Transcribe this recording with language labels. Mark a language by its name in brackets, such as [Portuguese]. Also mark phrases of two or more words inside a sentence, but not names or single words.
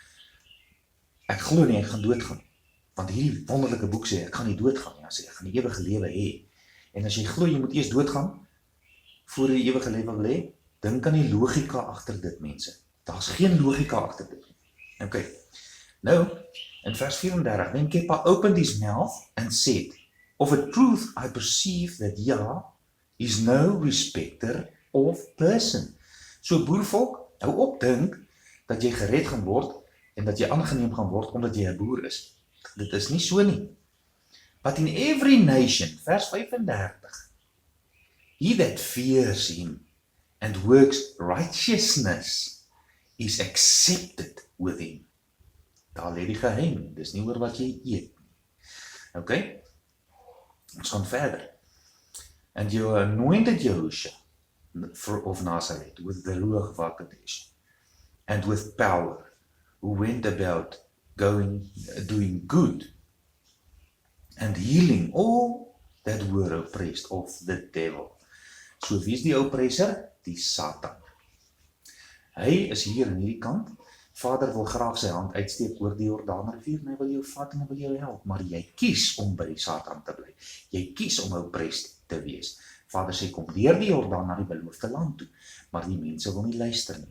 [Afrikaans] Ek glo nie ek gaan doodgaan. Want hierdie wonderlike boek sê ek gaan nie doodgaan nie. Hy sê ek gaan die ewige lewe hê. En as jy glo jy moet eers doodgaan voor jy die ewige lewe wil hê, dink aan die logika agter dit, mense. Daar's geen logika agter dit. Okay. Nou, in vers 34, [English] then Kepa opened his mouth and said, of a truth I perceive that Yah is no respecter of person. [Afrikaans] So boervolk, hou op dink dat jy gered gaan word en dat jy aangeneem gaan word omdat jy 'n boer is. Dit is nie so nie. [English] But in every nation, [Afrikaans] vers 35, [English] he that fears him and works righteousness is accepted with him. [Afrikaans] Daar lê die geheim, dis nie oor wat jy eet nie. Okay? Ons gaan verder. [English] And you anointed Yahushua of Nazareth with the Ruach HaKodesh and with power, who went about doing good and healing all that were oppressed of the devil. [Afrikaans] So wie is die oppresser? Die Satan. Hy is hier in hierdie kant. Vader wil graag sy hand uitsteek oor die Jordaanrivier en hy wil jou vat en hy wil jou help, maar jy kies om by die Satan te bly. Jy kies om oppressed te wees. Vader sê, kom deur die Jordaan na die beloofde land toe, maar die mense wil nie luister nie.